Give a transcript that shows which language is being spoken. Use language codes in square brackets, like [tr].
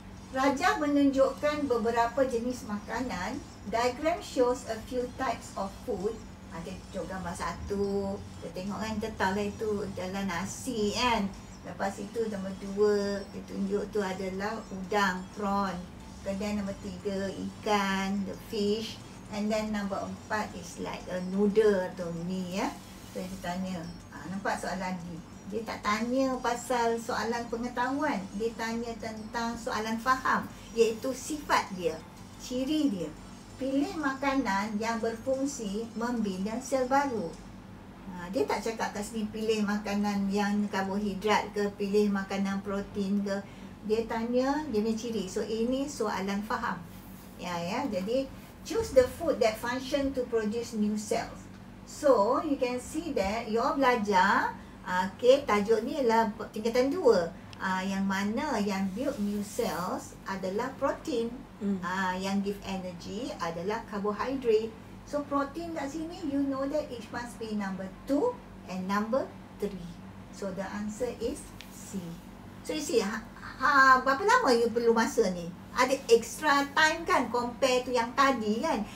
[ms] Raja menunjukkan beberapa jenis makanan. [en] Diagram shows a few types of food. [ms] Dia tunjuk gambar 1. Kita tengok kan, kita tahu lah itu adalah nasi kan. Lepas itu nombor 2, dia tunjuk tu adalah udang, prawn. Kemudian nombor 3, ikan, [en] the fish. And then [ms] nombor 4 [en] is like a noodle [ms] atau mie So dia tanya, nampak soalan ni? Dia tak tanya pasal soalan pengetahuan. Dia tanya tentang soalan faham. Iaitu sifat dia, ciri dia. Pilih makanan yang berfungsi membina sel baru. Dia tak cakap kat sini pilih makanan yang karbohidrat ke, pilih makanan protein ke. Dia tanya dia punya ciri. So ini soalan faham. Ya. Jadi [en] choose the food that function to produce new cells. So you can see that you all [ms] belajar, tajuk ni adalah tingkatan 2. Yang mana yang [en] build new cells [ms] adalah protein. Yang [en] give energy [ms] adalah carbohydrate. So protein kat sini, [en] you know that it must be number 2 and number 3. So the answer is C. So you see, [ms] berapa lama you perlu masa ni? Ada [en] extra time [ms] kan compare tu yang tadi kan.